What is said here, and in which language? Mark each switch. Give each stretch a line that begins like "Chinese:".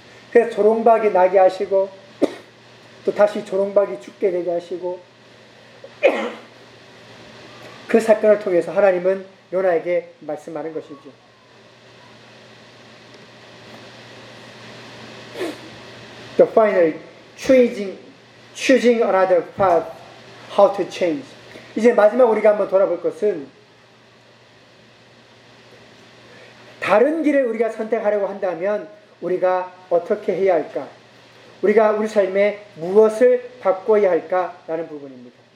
Korean: 그래서 조롱박이 나게 하시고 또 다시 조롱박이 죽게 되게 하시고 그 사건을 통해서 하나님은 요나에게 말씀하는 것이죠.
English: 또 finally choosing another path how to change.
Korean: 이제 마지막 우리가 한번 돌아볼 것은 다른 길을 우리가 선택하려고 한다면 우리가 어떻게 해야 할까? 우리가 우리 삶에 무엇을 바꿔야 할까라는 부분입니다.